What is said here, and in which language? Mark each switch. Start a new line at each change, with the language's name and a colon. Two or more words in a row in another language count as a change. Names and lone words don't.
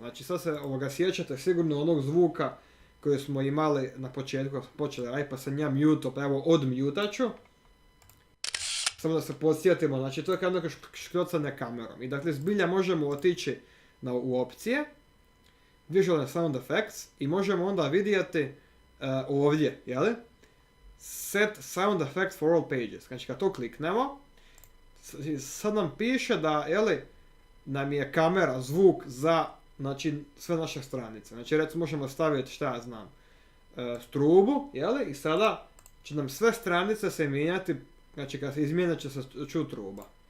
Croatian: Znači sad se sjećate sigurno onog zvuka koji smo imali na početku kad smo počeli raditi, pa sam ja mute, pa evo odmutat ću. Samo da se podsjetimo, znači to je kao neko škrocanje kamerom. I dakle zbilja možemo otići u opcije,
English: Visual Sound Effects,
Croatian: i možemo onda vidjeti ovdje, jeli?
English: set sound effects for all pages.
Croatian: Znači kad to kliknemo, sad nam piše da, nam je kamera, zvuk za, znači, sve naše stranice. Znači recimo možemo staviti, šta ja znam, strubu, i sada će nam sve stranice se mijenjati, znači kad se izmijene će se čuti truba.